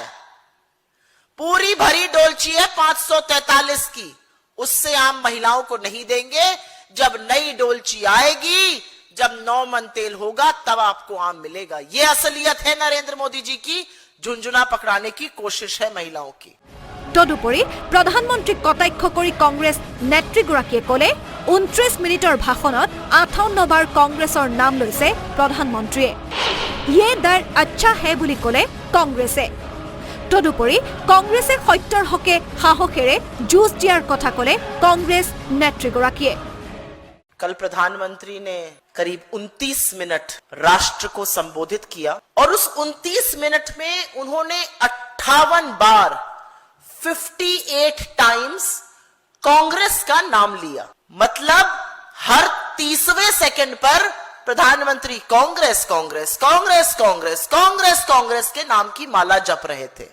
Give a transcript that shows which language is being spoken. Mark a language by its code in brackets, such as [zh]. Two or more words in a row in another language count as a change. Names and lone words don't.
[hi] पूरी भरी डोलची है 543 की, उससे आम महिलाओं को नहीं देंगे। जब नई डोलची आएगी, जब 9 मन तेल होगा, तब आपको आम मिलेगा। यह असलियत है नरेंद्र मोदी जी की। झुंझुना पकड़ाने की कोशिश है महिलाओं की। [as] তদুপৰি প্ৰধানমন্ত্ৰীক কটাক্ষ কৰি কংগ্ৰেছ নেত্ৰীগৰাকীয়ে ক'লে, 29 মিনিটৰ ভাষণত 58 বাৰ কংগ্ৰেছৰ নাম লৈছে প্ৰধানমন্ত্ৰীয়ে। [hi] ये डर अच्छा है [as] বুলি ক'লে কংগ্ৰেছে। তদুপৰি কংগ্ৰেছে সত্যৰ হকে সাহসেৰে যুঁজ দিয়াৰ কথা ক'লে কংগ্ৰেছ নেত্ৰীগৰাকীয়ে। [hi] कल प्रधानमंत्री ने करीब 29 मिनट राष्ट्र को संबोधित किया और उस 29 मिनट में उन्होंने 58 बार 58 टाइम्स कांग्रेस का नाम लिया। मतलब हर 30वें सेकंड पर प्रधानमंत्री कांग्रेस कांग्रेस कांग्रेस कांग्रेस कांग्रेस कांग्रेस के नाम की माला जप रहे थे।